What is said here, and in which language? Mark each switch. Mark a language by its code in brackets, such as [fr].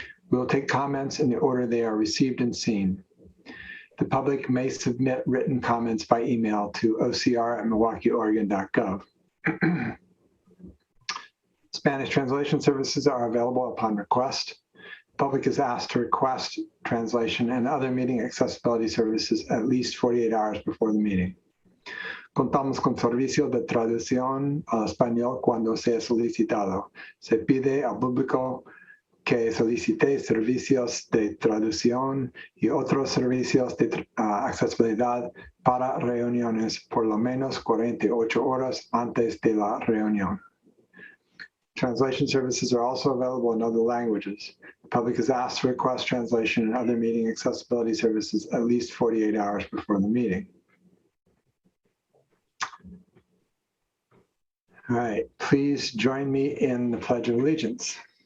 [en] We will take comments in the order they are received and seen. The public may submit written comments by email to ocr@milwaukeeoregon.gov. Spanish translation services are available upon request. The public is asked to request translation and other meeting accessibility services at least 48 hours before the meeting. [es] Contamos con servicio de traducción al español cuando sea solicitado. Se pide al público que solicite servicios de traducción y otros servicios de accesibilidad para reuniones por lo menos 48 horas antes de la reunión. [en] Translation services are also available in other languages. The public is asked to request translation and other meeting accessibility services at least 48 hours before the meeting. All right, please join me in the Pledge of Allegiance.